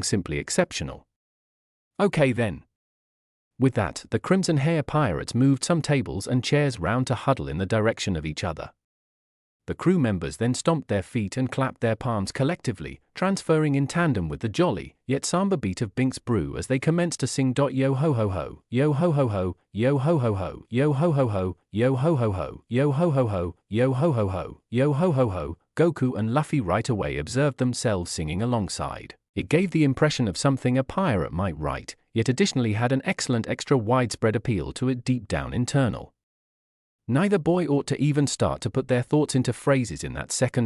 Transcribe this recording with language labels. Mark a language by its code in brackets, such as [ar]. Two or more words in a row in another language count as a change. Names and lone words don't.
[en] Simply exceptional. Okay then. With that, the Crimson Hair Pirates moved some tables and chairs round to huddle in the direction of each other. The crew members then stomped their feet and clapped their palms collectively, transferring in tandem with the jolly, yet somber beat of Binks' brew as they commenced to sing. Yo ho ho ho, yo ho ho ho, yo ho ho ho, yo ho ho ho, yo ho ho ho, yo ho ho ho, yo ho ho ho, yo ho ho ho. Goku and Luffy right away observed themselves singing alongside. It gave the impression of something a pirate might write, yet additionally had an excellent extra widespread appeal to it deep down internal. Neither boy ought to even start to put their thoughts into phrases in that second.